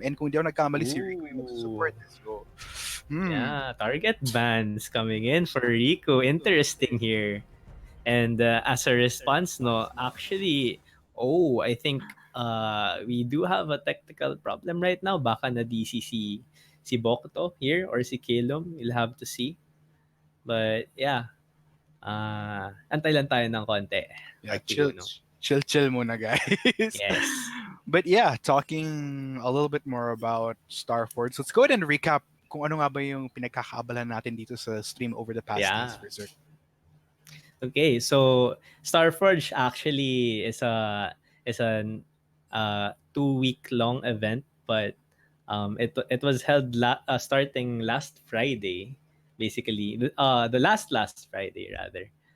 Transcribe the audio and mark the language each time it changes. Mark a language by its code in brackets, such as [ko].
[tl] And kung di ako nagkamali, si Riku yung mag-support. So, [en] yeah, target bans coming in for Riku. Interesting here. And as a response, no, actually, I think we do have a technical problem right now. [tl] Baka na DCC si Bokto [en] here [tl] or si Kilom. [en] You'll have to see. But yeah, [tl] antay lang tayo ng konti. [en] Yeah, chill muna, guys. Yes. But yeah, talking a little bit more about Starforge. Let's go ahead and recap [tl] kung ano nga ba yung pinagkakaabalahan natin dito sa [en] stream over the past days, Berserk. Okay, so Starforge actually is an 2-week long event, but it was held starting last Friday, basically the last Friday rather.